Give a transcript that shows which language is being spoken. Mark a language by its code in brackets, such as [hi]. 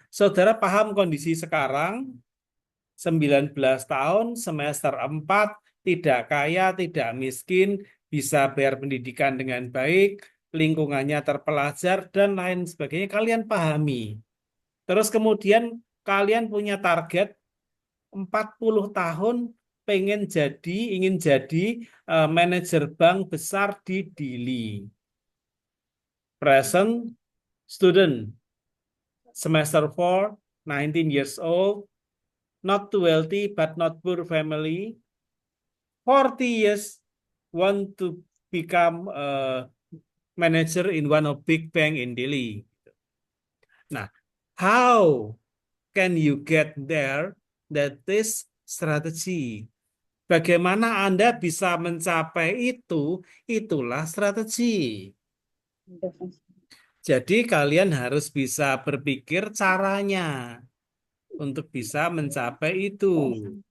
[id] Saudara paham kondisi sekarang, 19 tahun, semester 4, tidak kaya, tidak miskin, bisa bayar pendidikan dengan baik, lingkungannya terpelajar, dan lain sebagainya. Kalian pahami. Terus kemudian kalian punya target 40 tahun ingin jadi manajer bank besar di Dili. [en] Present student, semester 4, 19 years old, not too wealthy but not poor family, 40 years, want to become a manager in one of big bank in Delhi. Nah, how can you get there? That is strategy. [id] Bagaimana Anda bisa mencapai itu? Itulah strategi. Jadi kalian harus bisa berpikir caranya untuk bisa mencapai itu.